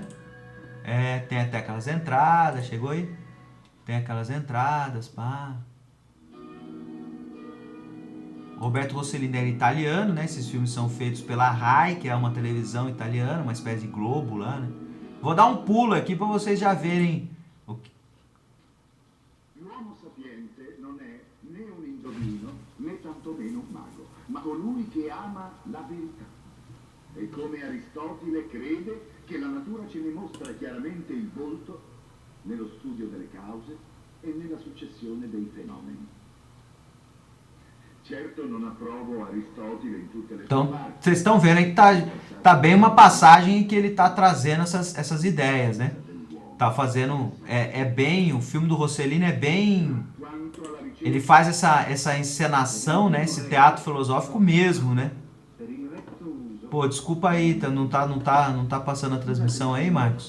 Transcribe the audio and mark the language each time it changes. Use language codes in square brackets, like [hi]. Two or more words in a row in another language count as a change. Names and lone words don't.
[pt] Tem até aquelas entradas, chegou aí? Tem aquelas entradas, pá. Roberto Rossellini era italiano, né? Esses filmes são feitos pela Rai, que é uma televisão italiana, uma espécie de Globo lá, né? Vou dar um pulo aqui para vocês já verem o que... [it] L'uomo sapiente non è né un indovino né tantomeno un mago, ma colui che ama la verità. E come Aristotele crede che la natura ce ne mostra chiaramente il volto nello studio delle cause e nella successione dei fenomeni. Certo non approvo Aristotele in tutte le sue [pt] Então, [it] parti. [pt] vocês estão vendo aí que tá bem uma passagem em que ele tá trazendo essas ideias, né? Tá fazendo... bem... O filme do Rossellini é bem... Ele faz essa encenação, né? Esse teatro filosófico mesmo, né? Pô, desculpa aí, não tá passando a transmissão aí, Marcos?